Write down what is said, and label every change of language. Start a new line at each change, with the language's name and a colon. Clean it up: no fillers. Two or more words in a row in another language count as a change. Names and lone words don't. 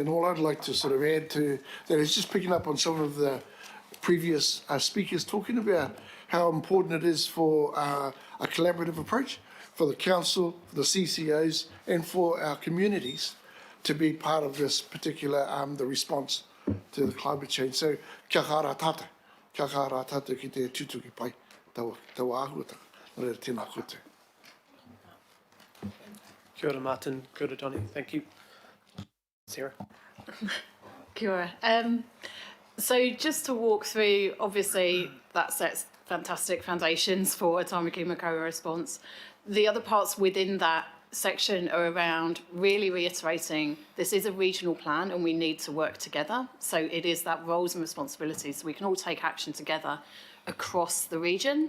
English: And all I'd like to sort of add to that is just picking up on some of the previous speakers talking about how important it is for a collaborative approach for the council, the CCOs, and for our communities to be part of this particular the response to the climate change.
Māori: So kia kaha rā tātou ki te tutuki pai, taua āhuata, nō reira tēnā koutou. Kia ora, Martin. Kia ora,
English: Johnny. Thank you. Sarah.
Māori: Kia ora.
English: So just to walk through, obviously that sets fantastic foundations for a Tamaki Makaurau response. The other parts within that section are around really reiterating this is a regional plan and we need to work together. So it is that roles and responsibilities so we can all take action together across the region.